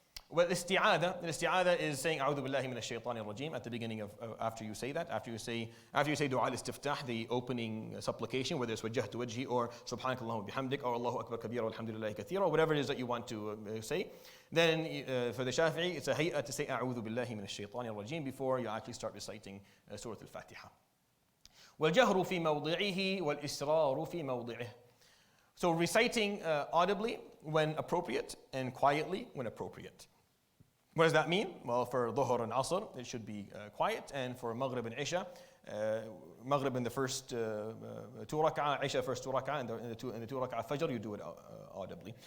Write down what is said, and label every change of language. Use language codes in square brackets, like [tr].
[en] Well, isti'adha is saying [ar] أعوذ بالله من الشيطان الرجيم [en] at the beginning of after you say that, after you say dua al-istiftah, the opening supplication, whether it's [ar] وجهت وجهي [en] or [ar] سبحانك اللهم وبحمدك [en] or [ar] الله أكبر كبيرا والحمد لله كثيرا, [en] or whatever it is that you want to say. Then for the Shafi'i, it's a hayya to say [ar] أعوذ بالله من الشيطان الرجيم [en] before you actually start reciting Surah Al-Fatiha. [ar] والجهر في موضعه والإسرار في موضعه. [en] So reciting audibly when appropriate and quietly when appropriate. What does that mean? Well, for Dhuhr and Asr, it should be quiet, and for Maghrib and Isha, Maghrib in the first 2 rak'ah, Isha first 2 rak'ah, and the 2 rak'ah Fajr, you do it audibly.